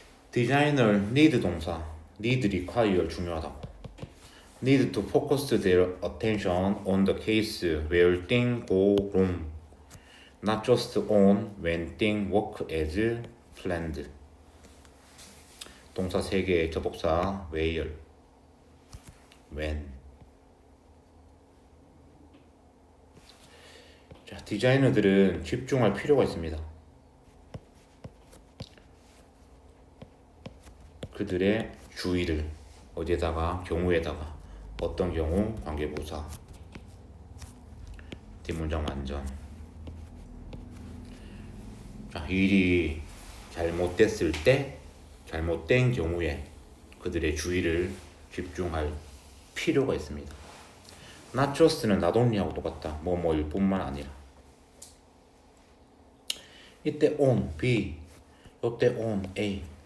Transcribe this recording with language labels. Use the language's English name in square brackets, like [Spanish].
[English] Designer need [Korean] 동사. [English] need require [Korean] 중요하다고. [English] need to focus their attention on the case where things go wrong. not just on when things work as planned. [Korean] 동사 3개의 접속사 where, when. 자, 디자이너들은 집중할 필요가 있습니다. 그들의 주의를 어디에다가, 경우에다가. 어떤 경우, 관계부사. 뒷문장 완전. 자, 일이 잘못됐을 때, 잘못된 경우에 그들의 주의를 집중할 필요가 있습니다. not just는 not only하고 똑같다. 뭐뭐일 뿐만 아니라. 이때 on B, 요때 on A.